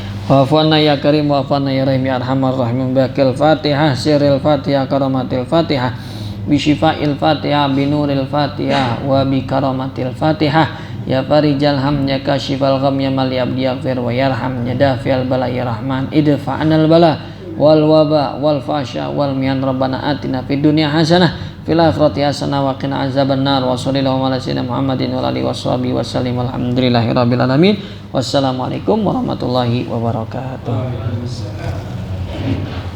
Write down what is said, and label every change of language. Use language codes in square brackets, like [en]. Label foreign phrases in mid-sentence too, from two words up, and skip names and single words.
[ar] وعافنا يا كريم وعافنا يا رحيم يا أرحم الراحمين. ببركة الفاتحة سر الفاتحة كرامة الفاتحة بشفاء الفاتحة بنور الفاتحة وبكرامة الفاتحة يا فارج الهم يا كاشف الغم يا من يبدي يغفر ويرحم يا دافع البلاء يا رحمن ادفع عنا البلاء والوباء والفحشاء والمحن. ربنا آتنا في الدنيا حسنة في الآخرة حسنة وقنا عذاب النار. وصلى الله على سيدنا محمد وعلى آله وصحبه وسلم. الحمد لله رب العالمين. والسلام عليكم ورحمة الله وبركاته.